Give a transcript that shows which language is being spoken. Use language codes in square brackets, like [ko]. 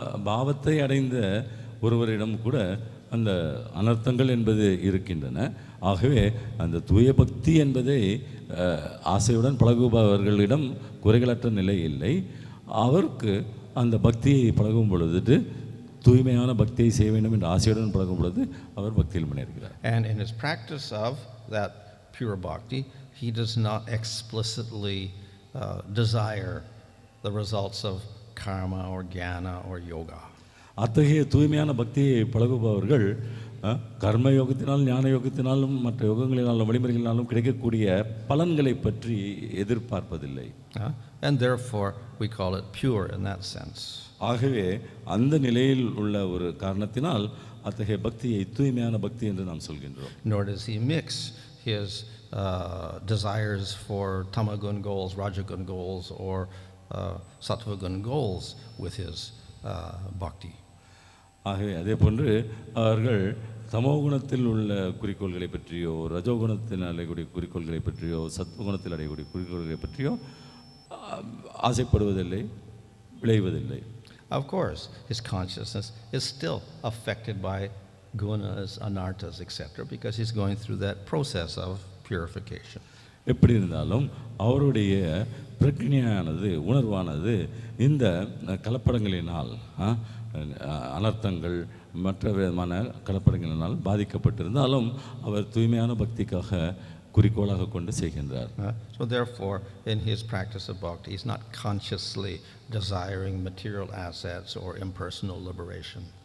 [ta] பாவத்தை அடைந்த ஒருவரிடம் கூட அந்த அனர்த்தங்கள் என்பது இருக்கின்றன. ஆகவே அந்த தூய பக்தி என்பதை ஆசையுடன் பழகுபவர்களிடம் குறைகளற்ற நிலை இல்லை. அவருக்கு அந்த பக்தியை பழகும் பொழுது தூய்மையான பக்தியை செய்ய வேண்டும் என்ற ஆசையுடன் பழகும் பொழுது அவர் பக்தியில் முன்னேறுகிறார். [en] And in his practice of that pure bhakti, he does not explicitly desire the results of karma or jnana or yoga. [ta] அத்தகைய தூய்மையான பக்தியை பழகுபவர்கள் கர்ம யோகத்தினால், ஞான யோகத்தினாலும், மற்ற யோகங்களினாலும், வழிமுறைகளினாலும் கிடைக்கக்கூடிய பலன்களை பற்றி எதிர்பார்ப்பதில்லை. [en] And therefore we call it pure in that sense. [ta] ஆகவே அந்த நிலையில் உள்ள ஒரு காரணத்தினால் அத்தகைய பக்தியை தூய்மையான பக்தி என்று நாம் சொல்கின்றோம். [en] Nor does he mix his desires for tamagun goals, rajagun goals, or sattvagun goals with his bhakti. [ta] ஆகவே அதே போன்று அவர்கள் தமோகுணத்தில் உள்ள குறிக்கோள்களை பற்றியோ, ரஜோகுணத்தில் அடையக்கூடிய குறிக்கோள்களை பற்றியோ, சத்வகுணத்தில் அடையக்கூடிய குறிக்கோள்களை பற்றியோ ஆசைப்படுவதில்லை, விளைவதில்லை. [en] Of course, his consciousness is still affected by gunas, anarthas, etc., because he's going through that process of purification. [ta] எப்படி இருந்தாலும் அவருடைய பிரக்ஞையானது, உணர்வானது இந்த கலப்படங்களினால், அனர்த்தங்கள், மற்ற விதமான கலப்படங்களினால் பாதிக்கப்பட்டிருந்தாலும் அவர் தூய்மையான பக்திக்காக குறிக்கோளாக கொண்டு செய்கின்றார். [en] So therefore, in his practice of bhakti, he's not consciously desiring material assets or impersonal liberation.